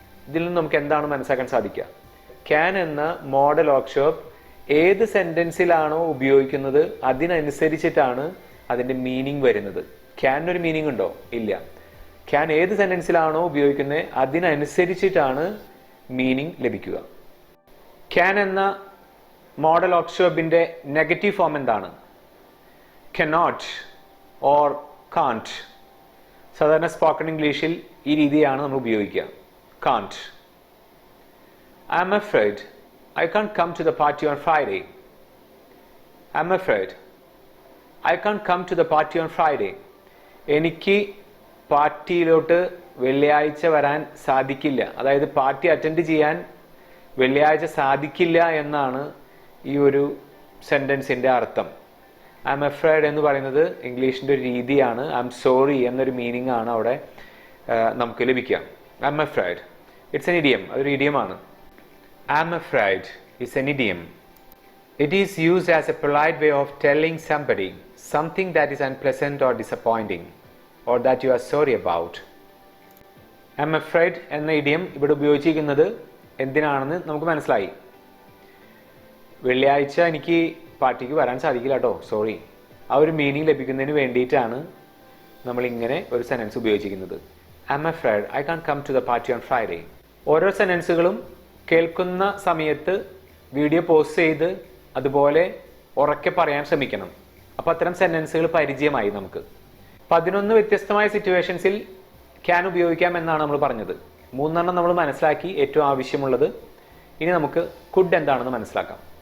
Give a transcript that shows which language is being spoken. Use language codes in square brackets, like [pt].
[ml] ഇതിൽ നിന്ന് നമുക്ക് എന്താണ് മനസ്സിലാക്കാൻ സാധിക്കുക? ക്യാൻ എന്ന മോഡൽ വർക്ക്ഷോപ്പ് ഏത് സെന്റൻസിലാണോ ഉപയോഗിക്കുന്നത് അതിനനുസരിച്ചിട്ടാണ് അതിൻ്റെ മീനിങ് വരുന്നത്. ക്യാനൊരു മീനിങ് ഉണ്ടോ? ഇല്ല. ക്യാൻ ഏത് സെന്റൻസിലാണോ ഉപയോഗിക്കുന്നത് അതിനനുസരിച്ചിട്ടാണ് മീനിങ് ലഭിക്കുക. ക്യാൻ എന്ന മോഡൽ വർക്ക്ഷോപ്പിന്റെ നെഗറ്റീവ് ഫോം എന്താണ്? [en] cannot or can't. [ml] സാധാരണ സ്പോക്കൺ ഇംഗ്ലീഷിൽ ഈ രീതിയാണ് നമ്മൾ ഉപയോഗിക്കുക. [en] can't. I am afraid I can't come to the party on Friday. I'm afraid I can't come to the party on Friday. [ml] എനിക്ക് പാർട്ടിയിലോട്ട് വെള്ളിയാഴ്ച വരാൻ സാധിക്കില്ല. അതായത് പാർട്ടി അറ്റൻഡ് ചെയ്യാൻ വെള്ളിയാഴ്ച സാധിക്കില്ല എന്നാണ് ഈ ഒരു സെന്റൻസിന്റെ അർത്ഥം. [en] I'm afraid [ml] എന്ന് പറയുന്നത് ഇംഗ്ലീഷിന്റെ ഒരു രീതിയാണ്. [en] I'm sorry [ml] എന്നൊരു മീനിങ് ആണ് അവിടെ നമുക്ക് ലഭിക്കുക. [en] I'm afraid, it's an idiom. [ml] അതൊരു ഇഡിയമാണ്. [en] I am afraid is an idiom. It is used as a polite way of telling somebody something that is unpleasant or disappointing or that you are sorry about. I am afraid [ml] എന്ന idiom ഇവിടെ ഉപയോഗിച്ചിരിക്കുന്നത് എന്തിനാണെന്ന് നമുക്ക് മനസ്സിലായി. വെള്ളിയാഴ്ച എനിക്ക് പാർട്ടിക്ക് വരാൻ സാധിക്കില്ല കേട്ടോ, സോറി. ആ ഒരു മീനിങ് ലഭിക്കുന്നതിന് വേണ്ടിയിട്ടാണ് നമ്മൾ ഇങ്ങനെ ഒരു സെന്റൻസ് ഉപയോഗിച്ചിരിക്കുന്നത്. [en] I am afraid I can't come to the party on Friday. [ml] ഓരോ സെന്റൻസുകളും കേൾക്കുന്ന സമയത്ത് വീഡിയോ പോസ് ചെയ്ത് അതുപോലെ ഉറക്കെ പറയാൻ ശ്രമിക്കണം. അപ്പോൾ അത്തരം സെന്റൻസുകൾ പരിചയമായി നമുക്ക്. 11 വ്യത്യസ്തമായ സിറ്റുവേഷൻസിൽ ക്യാൻ ഉപയോഗിക്കാം എന്നാണ് നമ്മൾ പറഞ്ഞത്. 3 നമ്മൾ മനസ്സിലാക്കി, ഏറ്റവും ആവശ്യമുള്ളത്. ഇനി നമുക്ക് കുഡ് എന്താണെന്ന് മനസ്സിലാക്കാം.